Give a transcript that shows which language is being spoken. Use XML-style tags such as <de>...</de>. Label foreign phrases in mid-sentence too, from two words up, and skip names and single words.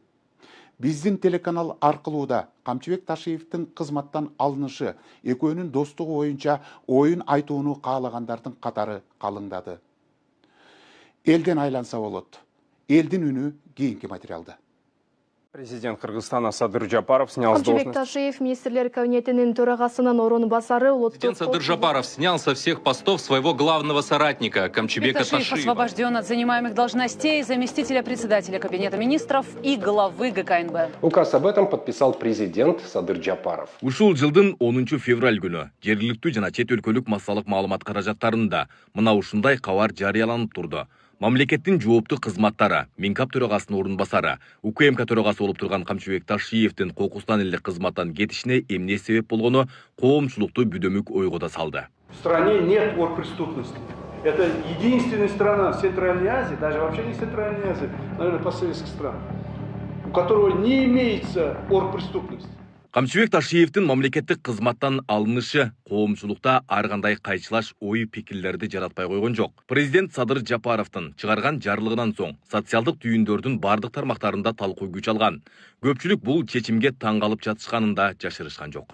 <ky>Биздин телеканал аркылуу да Камчыбек Ташиевдин кызматтан алынышы, экөөнүн достугу боюнча оюн айтууну каалагандардын катары калыңдады. Элден айланса болот. Элдин үнү кийинки материалда.</ky> <ru>Президент Кыргызстана Садыр Жапаров снял с должности.</ru> <ky>Камчыбек Ташиев министрлер кабинетинин төрагасынын орунбасары</ky> <ru>Президент Садыр Жапаров снял со всех постов своего главного соратника Камчыбека Ташиева. Освобожден от занимаемых должностей заместителя председателя Кабинета министров и главы ГКНБ. Указ об этом подписал президент Садыр Жапаров.</ru> <ky>Ушул жылдын 10 февраль күнү жергиликтүү жана чет өлкөлүк массалык маалымат каражаттарында мына ушундай кабар жарыяланып турду. Мамлекеттин жооптуу кызматтары, Минкап төрагасынын орунбасары, УКМК төрагасы болуп турган Камчыбек Ташиевдин кокустан эле кызматтан кетишине эмне себеп болгону коомчулукту бүдөмүк ойго да салды.</ky> <ru>В стране нет оргпреступности. Это единственная страна в Центральной Азии, даже вообще не Центральной Азии, наверное, постсоветских стран, у которого не имеется оргпреступности.</ru> <ky>Камчыбек Ташиевдин мамлекеттик кызматтан алынышы коомчулукта ар кандай кайчылаш ой пикирлерди жаратпай койгон жок. Президент Садыр Жапаровдун чыгарган жарлыгынан соң социалдык түйүндөрдүн бардык тармактарында талкуу күч алган. Көпчүлүк бул чечимге таң калып жатышканын да жашырышкан жок.</ky>